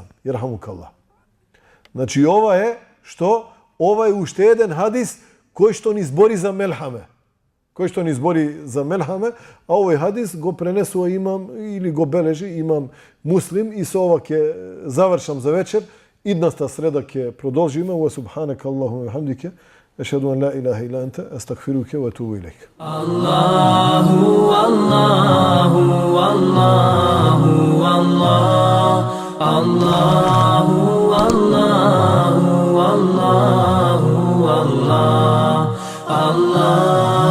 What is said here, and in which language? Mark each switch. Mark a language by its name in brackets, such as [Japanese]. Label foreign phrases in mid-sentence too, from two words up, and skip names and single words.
[Macedonian] Ирхамукаллах. Значи, ова е што? Ова е уште еден хадис кој што ни збори за Мелхаме. Кој што ни збори за Мелхаме, а овој хадис го пренесува имам или го бележи имам Муслим и со ова ќе завршам за вечер. Идната среда ќе продолжиме. [Arabic] وسبحانك اللهم وبحمدك أشهد أن لا إله إلا أنت أستغفرك وأتوب إليك. الله الله الله الله الله الله الله الله الله.